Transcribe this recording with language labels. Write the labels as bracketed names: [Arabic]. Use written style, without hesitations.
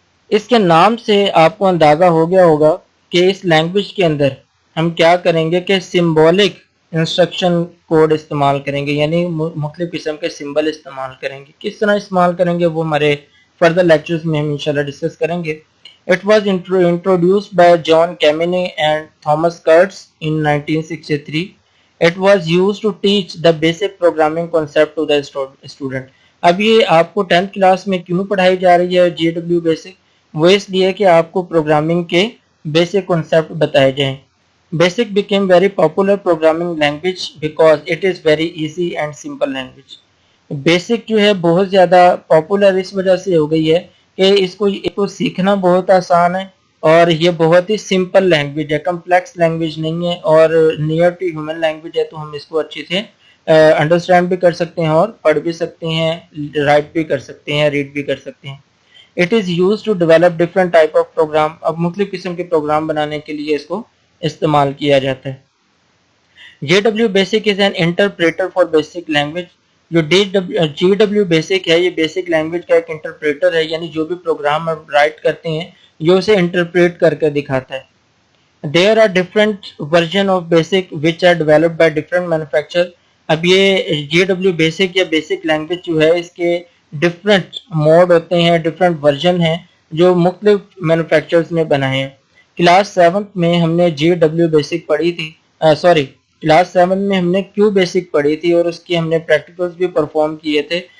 [Urdu] اس کے نام سے آپ کو اندازہ ہو گیا ہوگا کہ اس لینگویج کے اندر ہم کیا کریں گے کہ سمبولک انسٹرکشن کوڈ استعمال کریں گے, یعنی مختلف قسم کے سمبل استعمال کریں گے. کس طرح استعمال کریں گے وہ ہمارے فردر لیکچرز میں ہم انشاءاللہ ڈسکس کریں گے. [English] It was introduced by John Kameny and Thomas Kurtz in 1963. It was used to teach the basic programming concept to the student. [Urdu] اب یہ آپ کو 10th کلاس میں کیوں پڑھائی جا رہی ہے جی ڈبلیو بیسک, وہ اس لیے کہ آپ کو پروگرامنگ کے بیسک کنسیپٹ بتائے جائیں. [English] BASIC became very popular programming language because it is very easy and simple language. [Urdu] Basic جو ہے بہت زیادہ پاپولر اس وجہ سے ہو گئی ہے کہ اس کو سیکھنا بہت آسان ہے اور یہ بہت ہی سمپل لینگویج ہے, کمپلیکس لینگویج نہیں ہے, اور نیئر ٹو ہیومن لینگویج ہے, تو ہم اس کو اچھے سے انڈرسٹینڈ بھی کر سکتے ہیں اور پڑھ بھی سکتے ہیں, رائٹ بھی کر سکتے ہیں, ریڈ بھی کر سکتے ہیں. [English] It is use to develop different type of program. [Urdu] اب مختلف قسم کے پروگرام بنانے کے لیے اس کو استعمال کیا جاتا ہے. [English] J W BASIC is an interpreter for BASIC language. [Urdu] جو جی ڈبلیو بیسک ہے یہ بیسک لینگویج کا ایک انٹرپریٹر ہے, یعنی جو بھی پروگرام آپ رائٹ کرتے ہیں یہ اسے انٹرپریٹ کر کے دکھاتا ہے. [English] There are different version of basic which are developed by different manufacturer. [Urdu] اب یہ جی ڈبلیو بیسک یا بیسک لینگویج جو ہے اس کے ڈفرینٹ موڈ ہوتے ہیں, ڈفرینٹ ورژن ہیں جو مختلف مینوفیکچررز نے بنائے ہیں. کلاس 7 میں ہم نے جی ڈبلیو بیسک پڑھی تھی, کلاس 7 میں ہم نے کیو بیسک پڑھی تھی اور اس کی ہم نے پریکٹیکلز بھی پرفارم کیے تھے.